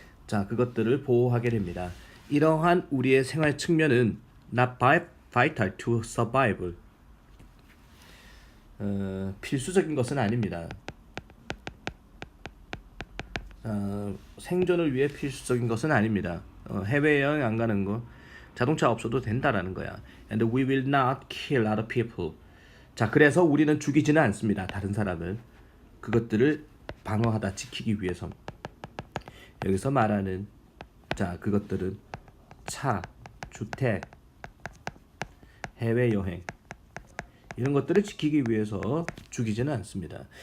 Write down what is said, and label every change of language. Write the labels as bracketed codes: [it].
[ko] 자, 그것들을 보호하게 됩니다. 이러한 우리의 생활 측면은 [en] not vital to survive. [ko] 필수적인 것은 아닙니다. 생존을 위해 필수적인 것은 아닙니다. 해외여행 안 가는 거 자동차 없어도 된다라는 거야. [en] And we will not kill other people. [ko] 자, 그래서 우리는 죽이지는 않습니다. 다른 사람을. 그것들을 방어하다 지키기 위해서. 여기서 말하는 자, 그것들은 차, 주택, 해외여행 이런 것들을 지키기 위해서 죽이지는 않습니다.